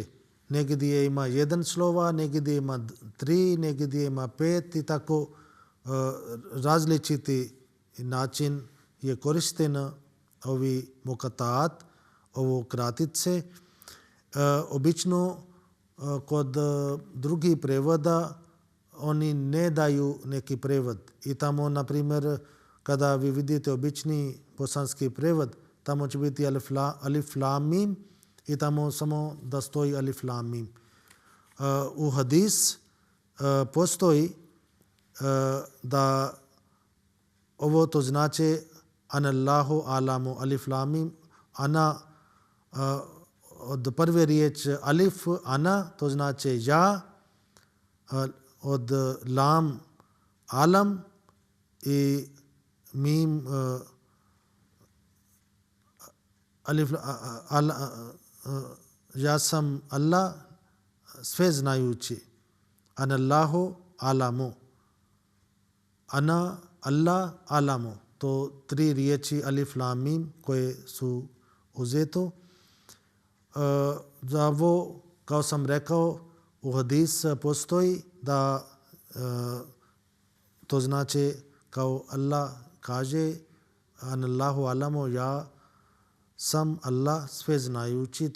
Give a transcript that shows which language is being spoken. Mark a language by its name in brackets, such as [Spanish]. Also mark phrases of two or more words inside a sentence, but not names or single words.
[Bosnian] Negdje ima jedan slova, negdje ima 3, negdje ima 5 i tako različiti način je koristena ovi muqatta'at, ovo kratice. Obično kod drugih prevoda oni ne daju neki prevod i tamo, na primjer, kada vi vidite obični bosanski prevod, tamo će biti [Arabic] ألف لام ميم [Bosnian] i tamo samo da stoji [Arabic] ألف لام ميم. [Bosnian] U hadis postoji da ovo to znači [Arabic] أنا الله أعلم، ألف لام ميم، أنا [Bosnian] od prve riječ alif, ana, to znači ja, od lam, alam i mim, ja sam Allah sve znajući. [Arabic] أنا الله أعلم. أنا الله أعلم. [Bosnian] To 3 riječi [Arabic] ألف لام ميم [Bosnian] koje su uzeto. Za ovo, kao sam rekao, u hadis postoji da to znači kao Allah kaže [Arabic] أنا الله أعلم, [Bosnian] ja sam Allah sve znajući.